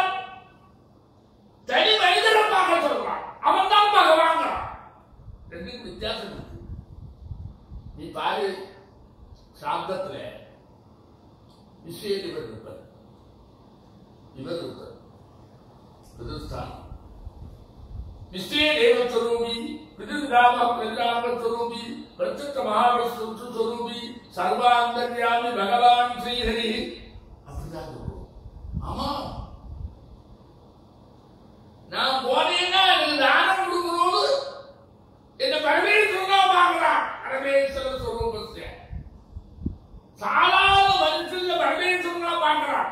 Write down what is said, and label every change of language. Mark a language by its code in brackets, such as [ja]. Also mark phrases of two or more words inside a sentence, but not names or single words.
[ta] தனி மனிதனை பார்க்க சொல்றான், அவன் தான் பகவான். ரெண்டுக்கும் வித்தியாசம் இருக்கு. நீ பாரு, சாப்தத்துல விஷயம் இவர் இருப்பார், இவர் இருப்பார் பிரதிஷ்டானம் [sa] निश्चय देव स्वरूपी विद्युद्राम प्रज्ञान स्वरूपी प्रत्यक्ष महाविष्णु स्वरूपी सर्वांतर्यामी भगवान श्री हरि. [ta] அப்படிதான் சொல்றோம். ஆமா, நான் போனேன்னா எனக்கு தானம் கொடுக்குறோடு என்ன பரமேஸ்வரனா பார்க்கலாம். பரமேஸ்வர ஸ்வரூபத்தை சாதாரண மனுஷன்ல பரமேஸ்வரனா பார்க்கிறான்.